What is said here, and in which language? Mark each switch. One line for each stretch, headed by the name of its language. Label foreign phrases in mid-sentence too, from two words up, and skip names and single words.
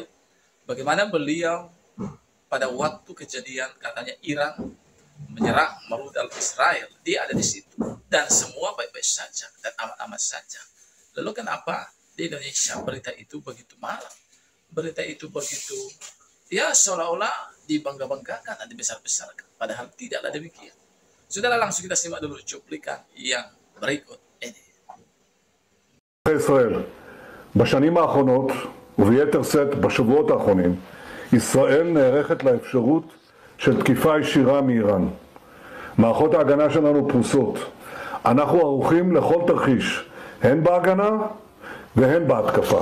Indonesian: Bagaimana beliau pada waktu kejadian katanya Iran menyerang merudal Israel, dia ada di situ dan semua baik-baik saja dan aman-aman saja. Lalu kenapa di Indonesia berita itu begitu malam, berita itu begitu ya seolah-olah dibangga-banggakan dan dibesar-besarkan, padahal tidaklah demikian. Saudara, langsung kita simak dulu cuplikan yang berikut ini.
Hebrew: ישראל, בשנים האחרונות וביתר שאת בשבועות האחרונים, ישראל נערכת לאפשרות של תקיפה ישירה מאיראן. מערכות ההגנה שלנו פרוסות. אנחנו ערוכים לכל תרחיש, הן בהגנה והן בהתקפה.